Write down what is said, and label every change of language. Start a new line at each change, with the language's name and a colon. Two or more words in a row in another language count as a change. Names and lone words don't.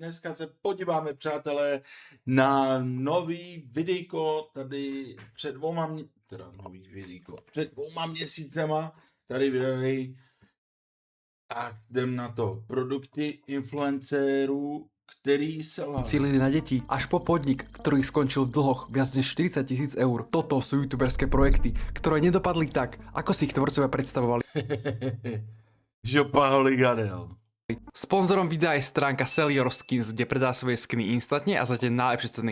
Czech: Dneska se podíváme, přátelé, na nový videjko tady před dvouma měsícema tady vydali. Tak jdem na to. Produkty influencerů, který se
Slovak: cílili na deti, až po podnik, ktorý skončil v dlhoch viac než 40 000 eur. Toto sú youtuberské projekty, ktoré nedopadli tak, ako si ich tvorcovia predstavovali. Žopaholi Gadel. Sponzorom videa je stránka Sell Your Skins, kde predá svoje skiny instantne a za tie najlepšie ceny.